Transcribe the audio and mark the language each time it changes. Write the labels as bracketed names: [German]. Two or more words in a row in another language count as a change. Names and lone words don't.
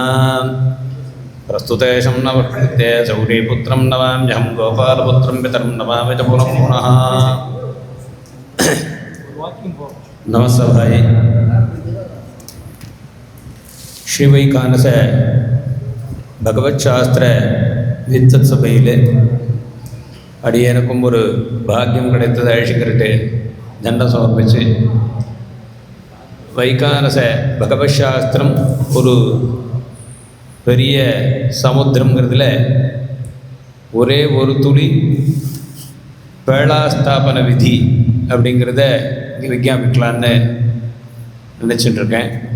[Sanskrit] प्रस्तुतेशं नवकृत्ये चौरीपुत्रं नमाम्यहं गोपालपुत्रं पितरं नमामि च पुनः पुनः। [Hindi] नमस्ते भाई। [Tamil] श्री वैखानस भगवत शास्त्र வித்தத் சபையில் அடியேனுக்கும் ஒரு பாக்கியம் கிடைத்தது. அழிச்சுக்கிட்டு தண்டம் சமர்ப்பிச்சு வைகானச பகவத் சாஸ்திரம் ஒரு பெரிய சமுத்திரங்கிறதுல ஒரே ஒரு துளி பேளாஸ்தாபன விதி அப்படிங்கிறத இங்கே விஞ்ஞாபிக்கலான்னு நினச்சிட்டுருக்கேன்.